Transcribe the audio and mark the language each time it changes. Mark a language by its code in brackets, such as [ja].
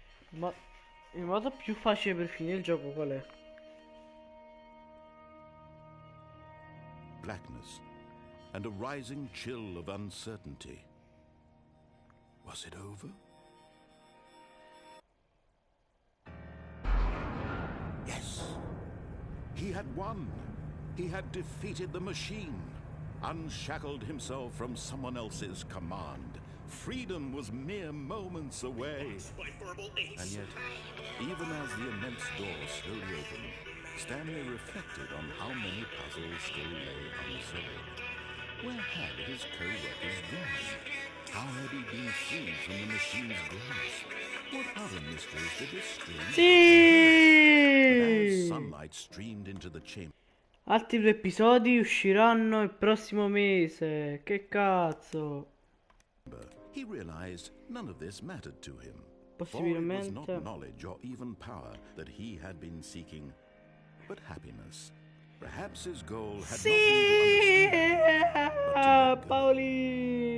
[it] Ma il modo più facile per finire il gioco qual è? [en] Blackness and a rising chill of uncertainty. Was it over? Yes. He had won. He had defeated the machine, unshackled himself from someone else's command. Freedom was mere moments away. And yet, even as the immense door slowly opened, Stanley reflected on how many puzzles still lay unsolved. Where had his co-workers gone? How had he been freed from the machine's grasp? What other mysteries did this strange But as [it] Sì! [en] sunlight streamed into the chamber, [it] Altri 2 episodi usciranno il prossimo mese. Che cazzo? [en] he realized none of this mattered to him. For it was not [it] Possibilmente. [en] knowledge or even power that he had been seeking, but happiness. Perhaps his goal had [it] Sì! [en] not been to understand, but to let go.